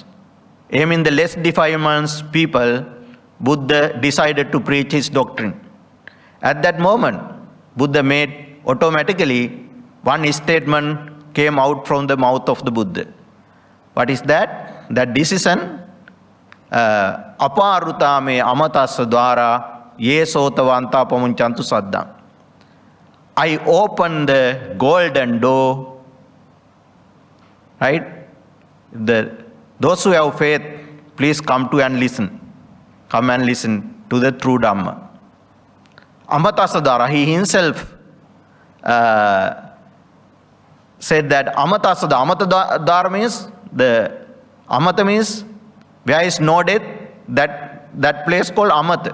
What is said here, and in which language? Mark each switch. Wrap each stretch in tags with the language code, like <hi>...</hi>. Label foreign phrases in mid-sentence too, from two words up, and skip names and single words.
<en>Aiming the less defilements people, Buddha decided to preach his doctrine. At that moment, Buddha made automatically one statement came out from the mouth of the Buddha. What is that? That decision,</en> <pi>aparutame amatasa dwara ye sotavanta pamunchantu saddam.</pi> <en>I open the golden door, right? Those who have faith, please come to and listen. Come and listen to the true Dhamma. Amatasadara, he himself said that Amatadara means, the Amata means where is no death, that place called Amata.</en>